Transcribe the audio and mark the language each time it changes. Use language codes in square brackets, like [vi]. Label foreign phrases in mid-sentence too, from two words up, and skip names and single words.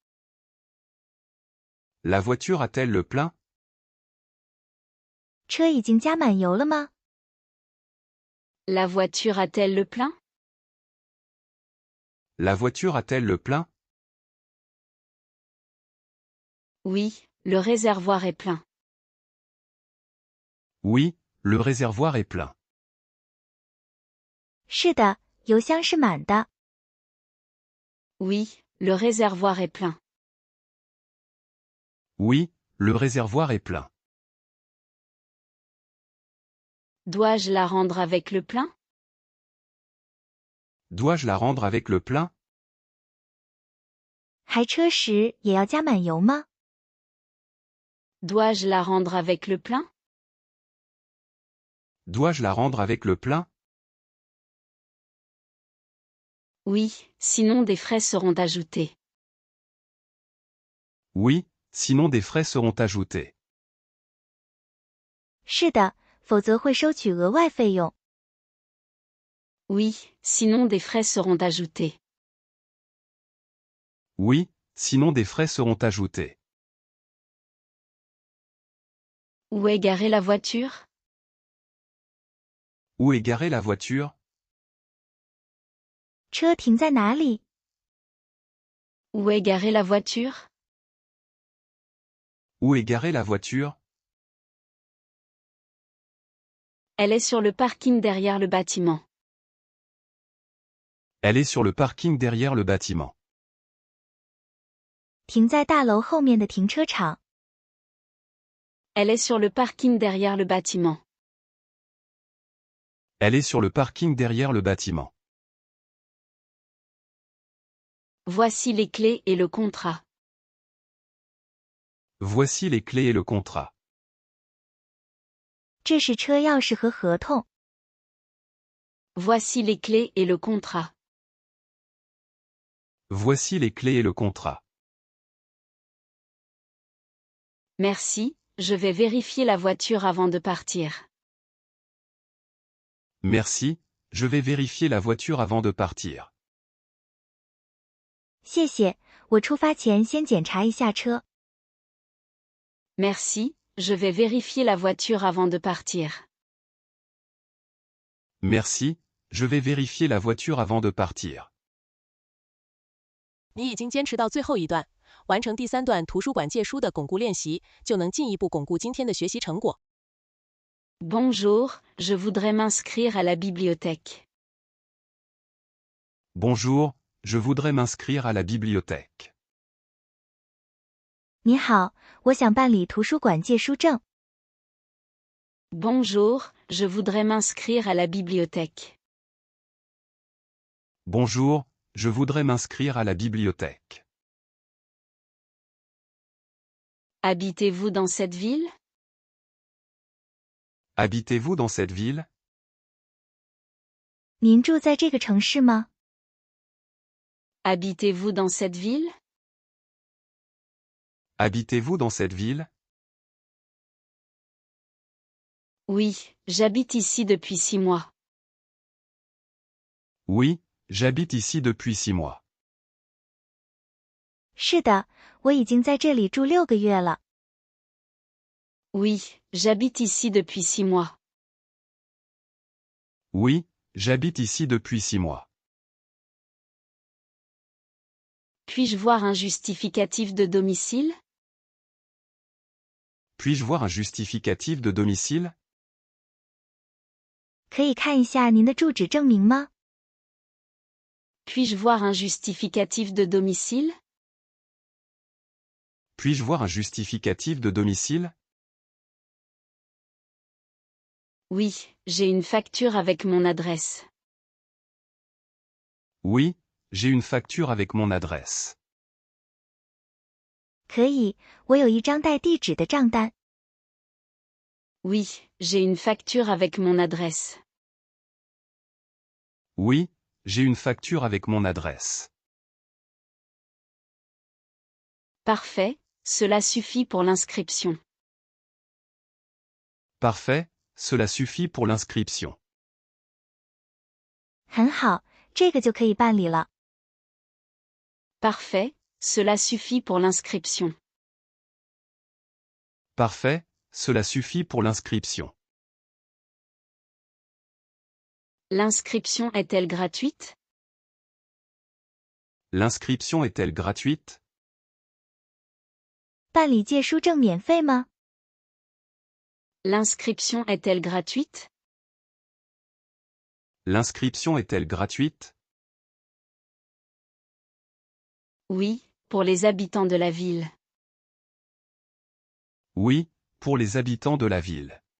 [fr] La voiture a-t-elle le plein? [zh] 车已经加满油了吗？ [fr] La voiture a-t-elle le plein? La voiture a-t-elle le plein? Oui, le réservoir est plein. Oui, le réservoir est plein. [zh] 是的，油箱是满的。 [fr] Oui, le réservoir est plein. Oui, le réservoir est plein. Dois-je la rendre avec le plein? Dois-je la rendre avec le plein? [zh] 开车时也要加满油吗？ [fr] Dois-je la rendre avec le plein? Dois-je la rendre avec le plein? Oui, sinon des frais seront ajoutés. Oui, sinon des frais seront ajoutés. [zh] 是的，否则会收取额外费用。 [fr] Oui, sinon des frais seront ajoutés. Oui, sinon des frais seront ajoutés. Où est garée la voiture? Où est garée la voiture? [zh] 车停在哪里？ [fr] Où est garée la voiture? Où est garée la voiture? Elle est sur le parking derrière le bâtiment. Elle est sur le parking derrière le bâtiment. [zh] 停在大楼后面的停车场。 [fr] Elle est sur le parking derrière le bâtiment. Elle est sur le parking derrière le bâtiment. Voici les clés et le contrat. Voici les clés et le contrat. [zh] 这是车钥匙和合同。 [fr] Voici les clés et le contrat. Voici les clés et le contrat. Merci, je vais vérifier la voiture avant de partir. Merci, je vais vérifier la voiture avant de partir. [zh] 谢谢，我出发前先检查一下车。 [fr] Merci, je vais vérifier la voiture avant de partir. Merci, je vais vérifier la voiture avant de partir. [zh] 你已经坚持到最后一段，完成第3段图书馆借书的巩固练习，就能进一步巩固今天的学习成果。 [fr] Bonjour, je voudrais m'inscrire à la bibliothèque. Bonjour, je voudrais m'inscrire à la bibliothèque. [zh] 你好，我想办理图书馆借书证。 [fr] Bonjour, je voudrais m'inscrire à la bibliothèque. Bonjour, je voudrais m'inscrire à la bibliothèque. Habitez-vous dans cette ville? Habitez-vous dans cette ville? [zh] 您住在这个城市吗？ [fr] Habitez-vous dans cette ville? Habitez-vous dans cette ville? Oui, j'habite ici depuis 6 mois. Oui, j'habite ici depuis 6 mois. [zh] 是的，我已经在这里住6个月了。 [fr] Oui, j'habite ici depuis 6 mois. Oui, j'habite ici depuis 6 mois. Puis-je voir un justificatif de domicile? Puis-je voir un justificatif de domicile? [zh] 可以看一下您的住址证明吗？ [fr] Puis-je voir un justificatif de domicile? Puis-je voir un justificatif de domicile? Oui, j'ai une facture avec mon adresse. Oui, j'ai une facture avec mon adresse. [zh] 可以，我有一张带地址的账单。 [fr] Oui, j'ai une facture avec mon adresse. Oui, j'ai une facture avec mon adresse. Parfait, cela suffit pour l'inscription. Parfait, cela suffit pour l'inscription. [zh] 很好，这个就可以办理了。 [fr] Parfait, cela suffit pour l'inscription. Parfait, cela suffit pour l'inscription. L'inscription est-elle gratuite? L'inscription est-elle gratuite? [zh] 办理借书证免费吗？ [fr] L'inscription est-elle gratuite? L'inscription est-elle gratuite? Oui, pour les habitants de la ville. Oui, pour les habitants de la ville.